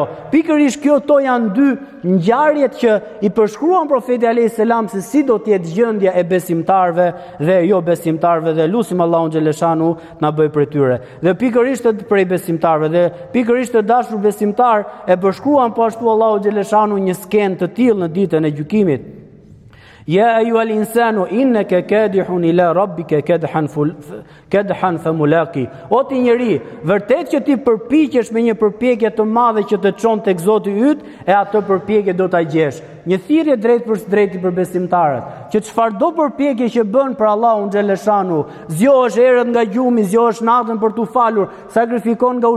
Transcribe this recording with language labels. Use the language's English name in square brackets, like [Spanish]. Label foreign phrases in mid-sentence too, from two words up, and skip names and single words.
[Albanian] Pikërisht këto janë dy ngjarjet që i përshkruan profeti [Arabic] عليه السلام [Albanian] se si do të jetë gjendja e besimtarëve dhe jo besimtarëve, dhe lutim Allahun xhaleshanu na bëj prej tyre. Dhe pikërisht prej besimtarëve dhe pikërisht të dashur besimtar e përshkruan po ashtu Allahu xhaleshanu një skenë të tillë në ditën e gjykimit. [Arabic] يا أيها الإنسان إنك كادح إلى ربك كدحا فملاقيه. [Albanian] O ti njeri, vërtet që ti përpiqesh me një përpjekje të madhe që të çon tek Zoti yt, e atë përpjekje do ta gjesh. Një thirrje drejt për drejt për besimtarët, që çfarëdo përpjekje që bën për Allahun xhaleshanu, zgjohesh erët nga gjumi, zgjohesh natën për tu falur, sakrifikon nga